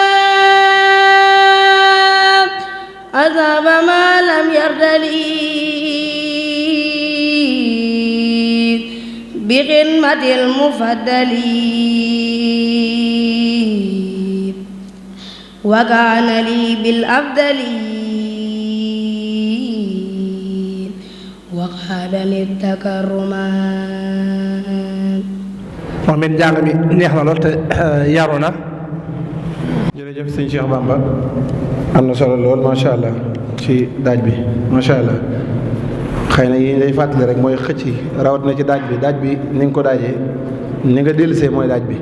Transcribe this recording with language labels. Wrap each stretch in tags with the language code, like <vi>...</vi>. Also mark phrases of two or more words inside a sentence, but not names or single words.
<ar>أذهب ما لم يرد لي بخدمة المفضل وكان لي بالأفضل وقاد للتكرمات</ar> <wo>moom it njàng mi neex na lool te yaru na. jërëjëf sëñ Cheikh Bamba am na solo lool</wo> <ar>ما شاء الله</ar> <wo>ci daaj bi</wo> <ar>ما شاء الله</ar> <wo>xëy na yi day fàttali rek mooy xëcc rawat na ci daaj bi ni nga ko daajee ni nga dellusee mooy daaj bi.</wo>